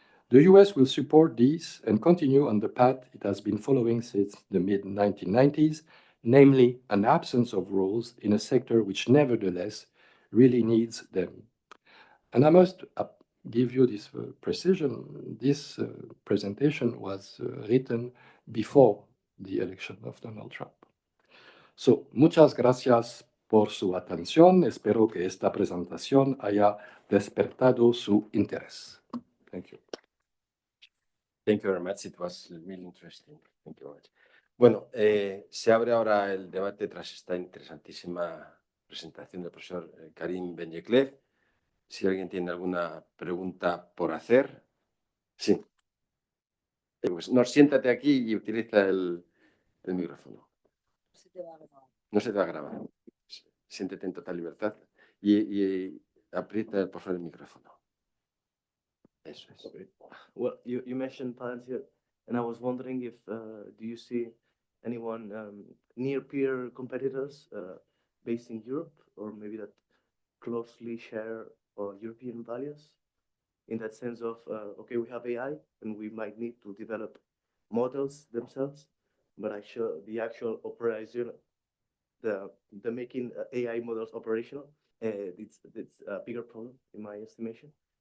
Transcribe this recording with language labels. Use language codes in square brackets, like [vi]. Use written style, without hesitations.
[en] The US will support these and continue on the path it has been following since the mid-1990s, namely an absence of rules in a sector which nevertheless really needs them. And I must give you this precision. This presentation was written before the election of Donald Trump. [es] So, muchas gracias por su atención. Espero que esta presentación haya despertado su interés. [en] Thank you. Thank you very much. It was really interesting. Thank you very much. [es] Bueno, se abre ahora el debate tras esta interesantísima presentación del profesor Karim Benyeklev. Si alguien tiene alguna pregunta por hacer. Sí. Pues, no, siéntate aquí y utiliza el micrófono. No se te va a grabar. Siéntete en total libertad y aprieta, por favor, el micrófono. Eso es. [en] Okay. Well, you mentioned Palantir, and I was wondering if do you see anyone near peer competitors based in Europe, or maybe that closely share European values, in that sense of okay, we have AI and we might need to develop models themselves, but the actual operation, the making AI models operational, it's a bigger problem in my estimation.